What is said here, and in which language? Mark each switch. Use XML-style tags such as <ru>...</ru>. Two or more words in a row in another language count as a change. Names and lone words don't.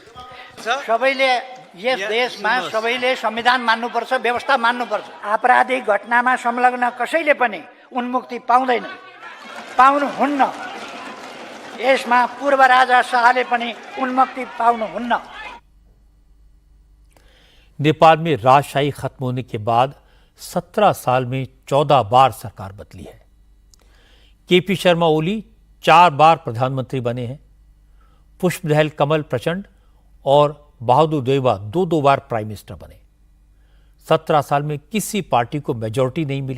<ne>सबैले यस देशमा सबैले संविधान मान्नुपर्छ, व्यवस्था मान्नुपर्छ। आपराधिक घटनामा संलग्न कसैले पनि उन्मुक्ति पाउनुहुन्न। यसमा पूर्व राजा शाहले पनि उन्मुक्ति पाउनुहुन्न।</ne> <hi>नेपाल में राजशाही खत्म होने के बाद 17 साल में 14 बार सरकार बदली है। केपी शर्मा ओली 4 बार प्रधानमंत्री बने हैं। पुष्पदहल कमल प्रचंड और बहादुर देउवा 2 बार</hi> <en>prime minister</en> <hi>बने। 17 साल में किसी पार्टी को मेजॉरिटी नहीं मिली।</hi>